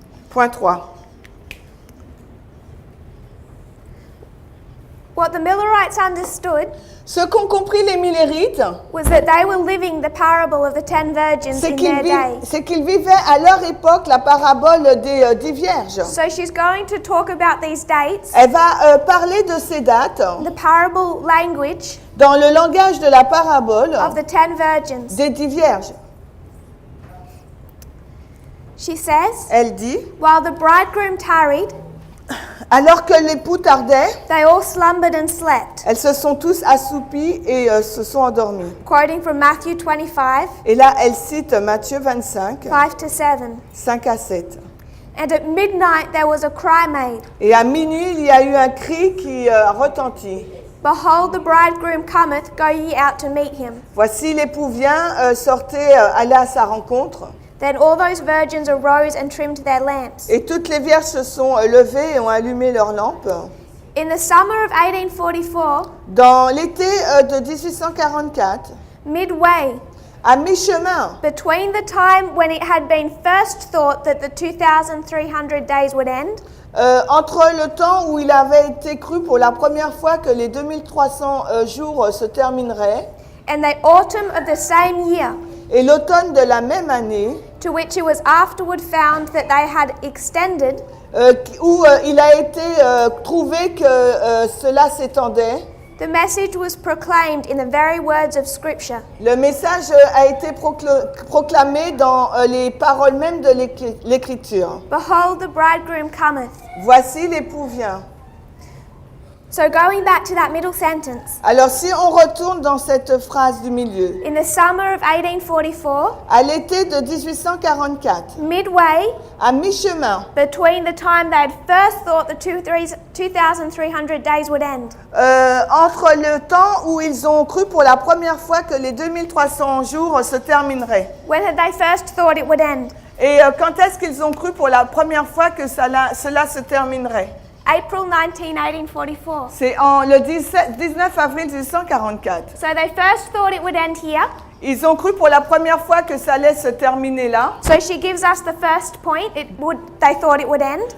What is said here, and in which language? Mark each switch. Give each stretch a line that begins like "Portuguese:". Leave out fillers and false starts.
English: Point 3. What the Millerites understood
French: Ce qu'ont compris les Millérites,
English: was that they were living the parable of the 10 virgins
French: c'est
English: in their day.
French: qu'ils vivaient à leur époque la parabole des 10 vierges.
English: So she's going to talk about these dates,
French: Elle va parler de ces dates
English: the parable language
French: dans le langage de la parabole
English: of the 10 virgins.
French: des 10 vierges.
English: She says,
French: Elle dit,
English: while the bridegroom tarried,
French: alors que l'époux tardait,
English: they all slumbered and slept.
French: elles se sont tous assoupis et se sont endormis.
English: Quoting from Matthew 25,
French: Et là, elle cite Matthieu 25,
English: 5 to 7.
French: 5 à 7.
English: And at midnight there was a cry made.
French: Et à minuit, il y a eu un cri qui retentit.
English: Behold, the bridegroom cometh, go ye out to meet him.
French: Voici l'époux vient, sortez, allez à sa rencontre.
English: Then all those virgins arose and trimmed their lamps.
French: Et toutes les vierges se sont levées et ont allumé leurs lampes.
English: In the summer of 1844,
French: Dans l'été de 1844,
English: midway
French: à mi-chemin,
English: between the time when it had been first thought that the 2,300 days would end,
French: entre le temps où il avait été cru pour la première fois que les 2300 jours se termineraient,
English: and the autumn of the same year,
French: et l'automne de la même année,
English: to which it was afterward found that they had extended,
French: où il a été trouvé que cela s'étendait,
English: the message was proclaimed in the very words of Scripture.
French: le message a été proclamé dans les paroles même de l'Écriture.
English: Behold, the bridegroom cometh.
French: Voici l'époux vient.
English: So going back to that middle sentence,
French: Alors si on retourne dans cette phrase du milieu,
English: in the summer of 1844,
French: à l'été de 1844,
English: midway
French: à mi-chemin,
English: between the time they had first thought the 2,300 days would end,
French: entre le temps où ils ont cru pour la première fois que les 2300 jours se termineraient,
English: when had they first thought it would end?
French: et quand est-ce qu'ils ont cru pour la première fois que cela se terminerait?
English: April 19, 1844.
French: C'est le 19 avril 1844.
English: So they first thought it would end here.
French: Ils ont cru pour la première fois que ça allait se terminer là.
English: So she gives us the first point. They thought it would end.